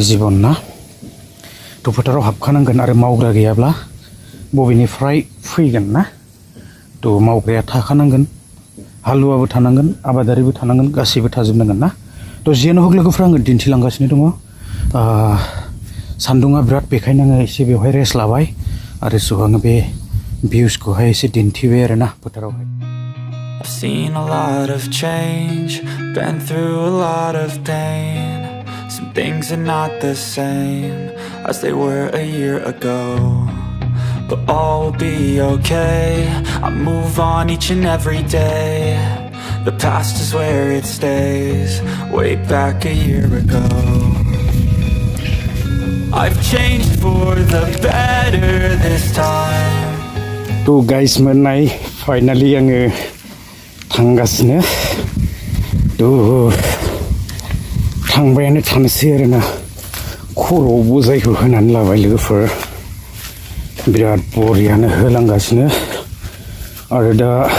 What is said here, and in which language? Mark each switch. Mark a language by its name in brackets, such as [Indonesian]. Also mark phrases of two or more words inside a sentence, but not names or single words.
[Bodo] जिबन ना थ' फोथाराव हाबखानांगोन आरो मावग्रा गैयाब्ला बबेनिफ्राय फैगोन ना थ' मावग्राया थाखानांगोन हालुवाबो थानांगोन आबादारिबो थानांगोन गासैबो थाजोबनांगोन ना थ' जेन' हक लोगोफोर आङो दिन्थिलांगासिनो दङ सान्दुङा बिराद बेखायनो आङो एसे बेवहाय रेस्ट लाबाय आरो स' आङो बे भिउसखौहाय एसे दिन्थिबाय आरोना फोथारावहाय [English] I've seen a lot of change, been through a lot of pain. Some things are not the same as they were a year ago, but all will be okay. I move on each and every day. The past is where it stays, way back a year ago. I've changed for the better this time. To guys menai finally [Bodo] आङो थांगासिनो थ' थांबायानो थानोसै आरोना खर'आव बजायखौ होनानै लाबाय लोगोफोर बिराद बरियानो होलांगासिनो आरो दा